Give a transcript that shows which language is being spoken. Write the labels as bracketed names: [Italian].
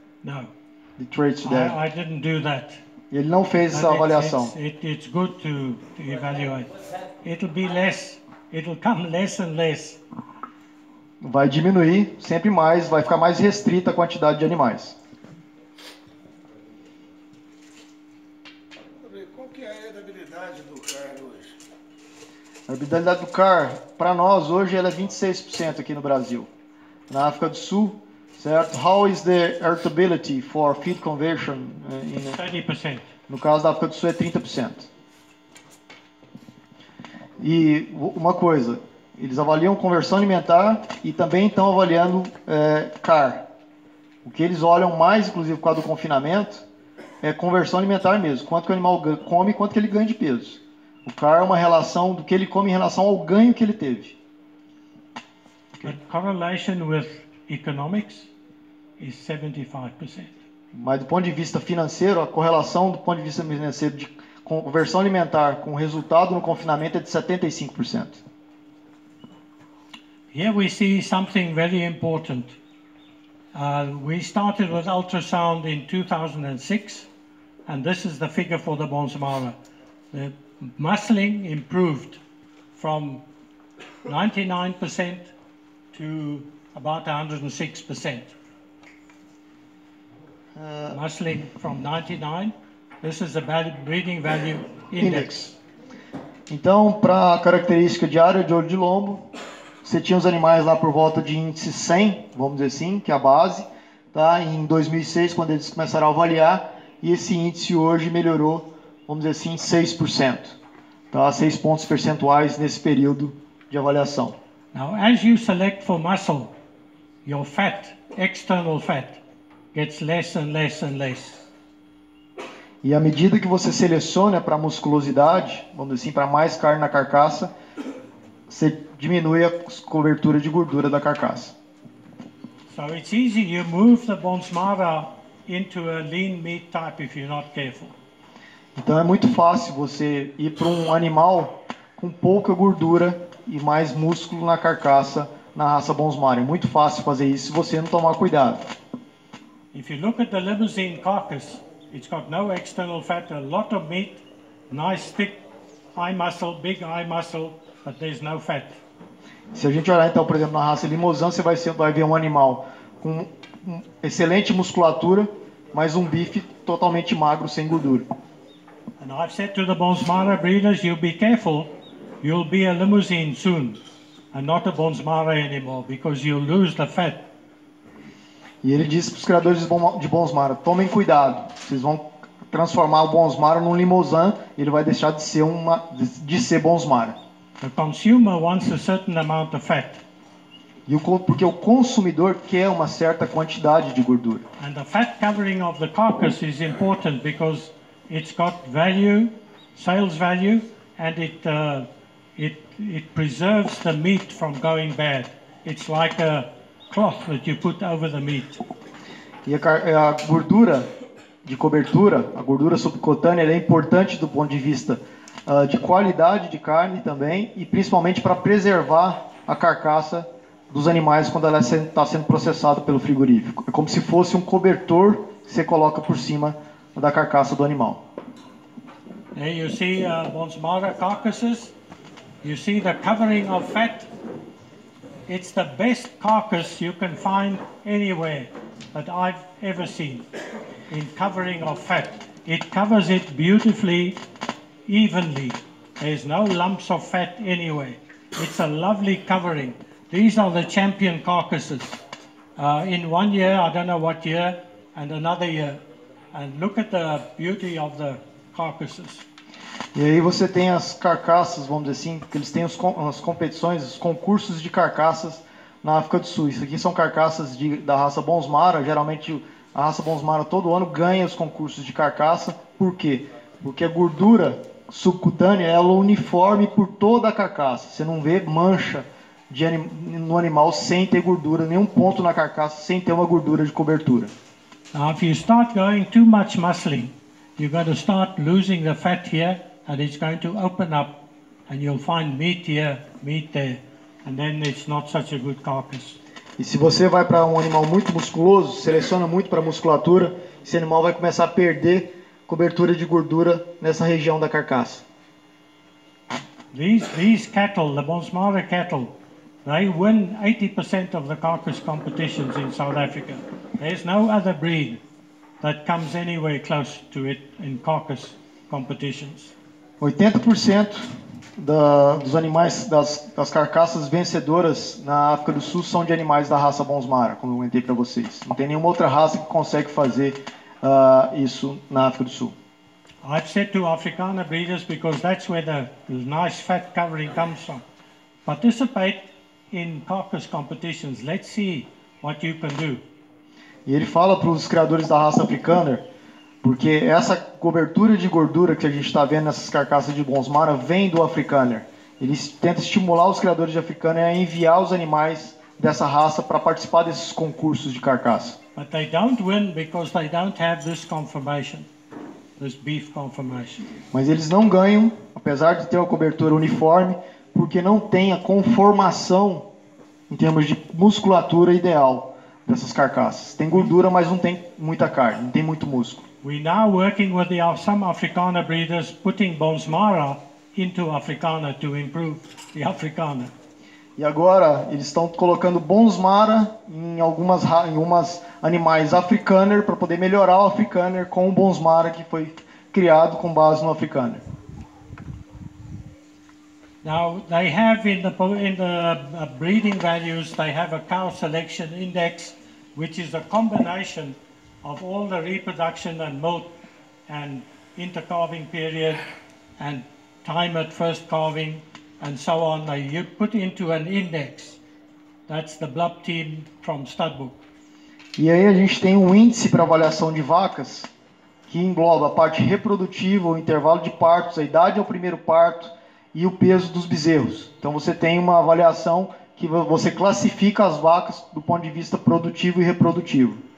[English] No. The traits together. I didn't do that. [Portuguese] Ele não fez essa avaliação. [English] It's good to evaluate. It'll be less. It'll come less and less. [Portuguese] Vai diminuir sempre mais, vai ficar mais restrita a quantidade de animais. Qual que é a herdabilidade do CAR hoje? A herdabilidade do CAR, para nós hoje, ela é 26% aqui no Brasil. Na África do Sul, certo? [English] How is the heritability for feed conversion? 30%. [Portuguese] No caso da África do Sul é 30%. E uma coisa, eles avaliam conversão alimentar e também estão avaliando CAR. O que eles olham mais, inclusive por causa do confinamento, é conversão alimentar mesmo. Quanto que o animal come e quanto que ele ganha de peso. O CAR é uma relação do que ele come em relação ao ganho que ele teve. [English] But correlation with economics is 75%. [Portuguese] Mas do ponto de vista financeiro, a correlação do ponto de vista financeiro de conversão alimentar com resultado no confinamento é de 75%. [English] Here we see something very important. We started with ultrasound in 2006, and this is the figure for the Bonsmara. The muscling improved from 99% to about 106%. Muscling from 99. This is the breeding value index. [Portuguese] Então, para a característica de área de olho de lombo, você tinha os animais lá por volta de índice 100, vamos dizer assim, que é a base, tá? Em 2006, quando eles começaram a avaliar, e esse índice hoje melhorou, vamos dizer assim, 6%, tá? 6 pontos percentuais nesse período de avaliação. [English] Now, as you select for muscle, your fat, external fat, gets less and less and less. [Portuguese] E à medida que você seleciona para musculosidade, vamos dizer assim, para mais carne na carcaça, você diminui a cobertura de gordura da carcaça. [English] So it's easy, you move the Bonsmara into a lean meat type if you're not careful. [Portuguese] Então é muito fácil você ir para um animal com pouca gordura e mais músculo na carcaça na raça Bonsmara. É muito fácil fazer isso se você não tomar cuidado. [English] If you look at the Limousin carcass, it's got no external fat, a lot of meat, nice thick eye muscle, big eye muscle, but there's no fat. [Portuguese] Se a gente olhar então, por exemplo, na raça Limousin, você vai ver um animal com excelente musculatura, mas um bife totalmente magro, sem gordura. [English] And I've said to the Bonsmara breeders, you be careful, you'll be a Limousin soon, and not a Bonsmara anymore, because you'll lose the fat. [Portuguese] E ele disse para os criadores de Bonsmara, tomem cuidado, vocês vão transformar o Bonsmara num Limousin, e ele vai deixar de ser Bonsmara. [English] The consumer wants a certain amount of fat. [Portuguese] Porque o consumidor quer uma certa quantidade de gordura. [English] And the fat covering of the carcass is important because it's got value, sales value, and it preserves the meat from going bad. It's like a cloth that you put over the meat. [Portuguese] E a gordura de cobertura, a gordura subcutânea, ela é importante do ponto de vista de qualidade de carne também, e principalmente para preservar a carcaça dos animais quando ela está sendo processada pelo frigorífico. É como se fosse um cobertor que você coloca por cima da carcaça do animal. [English] There you see Bonsmara carcasses. You see the covering of fat. It's the best carcass you can find anywhere that I've ever seen in covering of fat. It covers it beautifully, evenly. There's no lumps of fat anywhere. It's a lovely covering. These are the champion carcasses. In 1 year, I don't know what year, and another year. And look at the beauty of the carcasses. [Portuguese] E aí você tem as carcaças, vamos dizer assim, que eles têm as competições, os concursos de carcaças na África do Sul. Isso aqui são carcaças da raça Bonsmara. Geralmente a raça Bonsmara todo ano ganha os concursos de carcaça. Por quê? Porque a gordura subcutânea ela é uniforme por toda a carcaça. Você não vê mancha no animal sem ter gordura, nenhum ponto na carcaça sem ter uma gordura de cobertura. [English] Now, if you start going too much muscling, you're going to start losing the fat here, and it's going to open up, and you'll find meat here, meat there, and then it's not such a good carcass. [Portuguese] E se você vai para um animal muito musculoso, seleciona muito para musculatura, esse animal vai começar a perder cobertura de gordura nessa região da carcaça. [English] These cattle, the Bonsmara cattle, they win 80% of the carcass competitions in South Africa. There's no other breed that comes anywhere close to it in carcass competitions. [Portuguese] 80% dos animais, das carcaças vencedoras na África do Sul são de animais da raça Bonsmara, como eu comentei para vocês. Não tem nenhuma outra raça que consegue fazer isso na África do Sul. [English] I've said to Afrikaner breeders, because that's where the nice fat covering comes from, participate in carcass competitions. Let's see what you can do. [Portuguese] E ele fala para os criadores da raça Afrikaner, porque essa cobertura de gordura que a gente está vendo nessas carcaças de Bonsmara vem do Afrikaner. Eles tentam estimular os criadores de Afrikaner a enviar os animais dessa raça para participar desses concursos de carcaça. But they don't win because they don't have this conformation, this beef conformation. Mas eles não ganham, apesar de ter uma cobertura uniforme, porque não tem a conformação em termos de musculatura ideal dessas carcaças. Tem gordura, mas não tem muita carne, não tem muito músculo. [English] We're now working with some Afrikaner breeders putting Bonsmara into Afrikaner to improve the Afrikaner. [Portuguese] E agora eles estão colocando Bonsmara em algumas animais Afrikaner para poder melhorar o Afrikaner com o Bonsmara que foi criado com base no Afrikaner. [English] Now they have in the breeding values, they have a cow selection index, which is a combination of all the reproduction and molt and intercalving period and time at first calving and so on. You put into an index. That's the Blub team from Studbook. [Portuguese] E aí a gente tem um índice para avaliação de vacas que engloba a parte reprodutiva, o intervalo de partos, a idade ao primeiro parto e o peso dos bezerros. Então você tem uma avaliação que você classifica as vacas do ponto de vista produtivo e reprodutivo.